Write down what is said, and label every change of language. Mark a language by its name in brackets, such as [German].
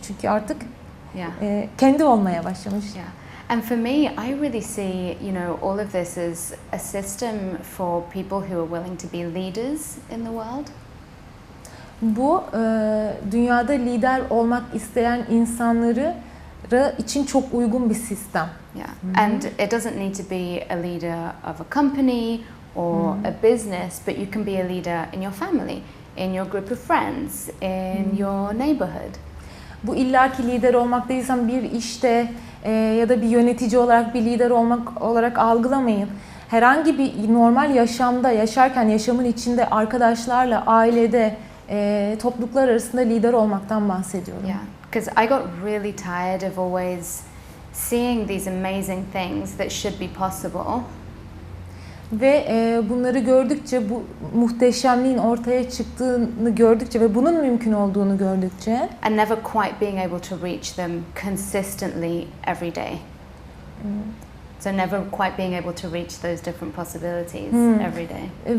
[Turkish] Çünkü artık kendi olmaya başlamış. [English] Yeah. And for me, I really see, all of this as a system for people who are willing to be leaders in the world. [Turkish] Bu dünyada lider olmak isteyen insanları için çok uygun bir sistem. [English] Yeah. And it doesn't need to be a leader of a company or a business, but you can be a leader in your family, in your group of friends, in your neighborhood. [Turkish] Bu illaki lider olmak değilsen bir işte ya da bir yönetici olarak bir lider olmak olarak algılamayın. Herhangi bir normal yaşamda yaşarken yaşamın içinde arkadaşlarla, ailede, topluluklar arasında lider olmaktan bahsediyorum. [English] Yeah, because I got really tired of always seeing these amazing things that should be possible. [Turkish] Ve bunları gördükçe, bu muhteşemliğin ortaya çıktığını gördükçe ve bunun mümkün olduğunu gördükçe [English] and never quite being able to reach them consistently every day. So never quite being able to reach those different possibilities every day.